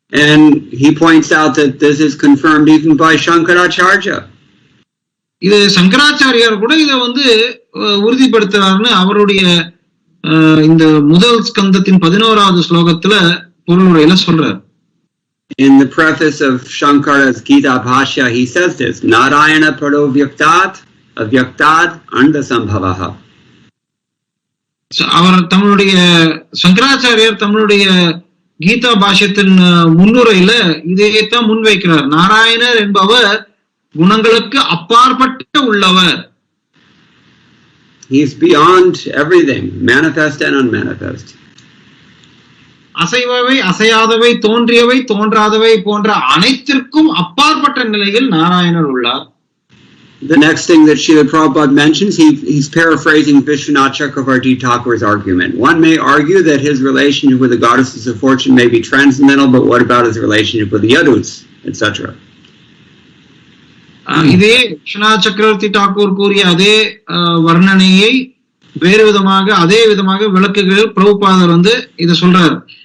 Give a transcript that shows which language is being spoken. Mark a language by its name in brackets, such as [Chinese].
[English] And he points out that this is confirmed even by Shankaracharya. [Tamil] இது சங்கராச்சாரியார் கூட இத உறுதிப்படுத்துறாருன்னு அவருடைய இந்த முதல் ஸ்கந்தத்தின் 11வது ஸ்லோகத்துல பொருளுரையில சொல்றார். [English] In the preface of Shankara's Gita Bhashya, he says this: [Sanskrit] Narayana paro vyaktat avyaktad andasambhavaha. [Tamil] அவர் தம்முடைய சங்கராச்சாரியார் தம்முடைய கீதா பாஷ்யத்தின் முன்னுரையில இதைத்தான் முன்வைக்கிறார். நாராயணர் என்பவர் குணங்களுக்கு அப்பாற்பட்ட உள்ளவர். [English] He is beyond everything, manifest and unmanifest. [Tamil] அசைவவை அசையாதவை தோன்றியவை தோன்றாதவை போன்ற அனைத்திற்கும் அப்பாற்பட்ட நிலையில் நாராயணர் உள்ளார். [English] The next thing that Srila Prabhupada mentions, he's paraphrasing Vishwanath Chakravarti Thakur's argument. One may argue that his relationship with the goddesses of fortune may be transcendental, but what about his relationship with the Yadus, etc.? [Tamil] இதே விஸ்வநாத் சக்கரவர்த்தி தாக்கூர் கூறிய அதே வர்ணனையை வேறு விதமாக அதே விதமாக விளக்குகள் பிரபுபாதர் இத சொல்றார்.